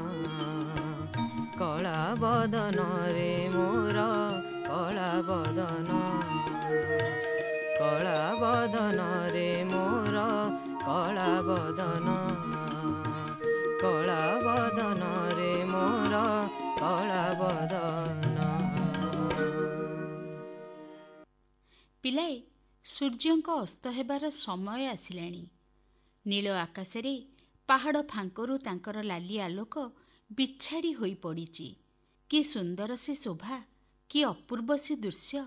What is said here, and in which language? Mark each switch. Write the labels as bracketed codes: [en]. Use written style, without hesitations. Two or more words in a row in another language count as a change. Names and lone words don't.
[spv] कला बदन रे मोर कला बदन कला बदन रे मोर कला बदन कला बदन रे मोर कला बदन। [or] ପିଲାଏ ସୂର୍ଯ୍ୟଙ୍କ ଅସ୍ତ ହେବାର ସମୟ ଆସିଲାଣି। ନୀଳ ଆକାଶରେ ପାହାଡ଼ ଫାଙ୍କରୁ ତାଙ୍କର ଲାଲି ଆଲୋକ ବିଛାଡ଼ି ହୋଇ ପଡ଼ିଛି। କି ସୁନ୍ଦର ସେ ଶୋଭା, କି ଅପୂର୍ବ ସେ ଦୃଶ୍ୟ।